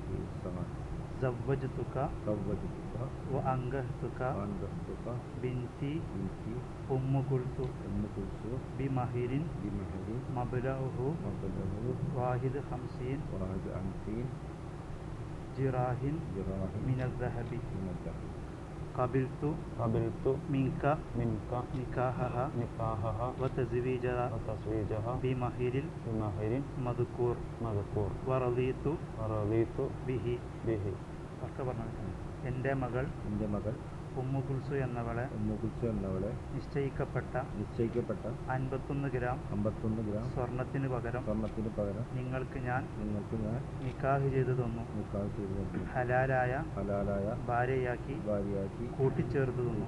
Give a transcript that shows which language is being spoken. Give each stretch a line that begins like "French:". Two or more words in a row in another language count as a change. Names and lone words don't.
Arabic: زوجتك وأنكحتك بنتي أم كلثوم بمهر مبلغه 51 جراح من الذهب. قبلت منك نكاحها وتزويجها بمهر مذكور ورضيت به.
Malayalam: എൻ്റെ മകൾ ഉമ്മു കുൽസു എന്നവളെ നിശ്ചയിക്കപ്പെട്ട 51 ഗ്രാം സ്വർണത്തിന് പകരം നിങ്ങൾക്ക് ഞാൻ നിക്കാഹ് ചെയ്തു തന്നു. ഹലാലായ ഭാര്യയാക്കി കൂട്ടിച്ചേർത്തു തന്നു.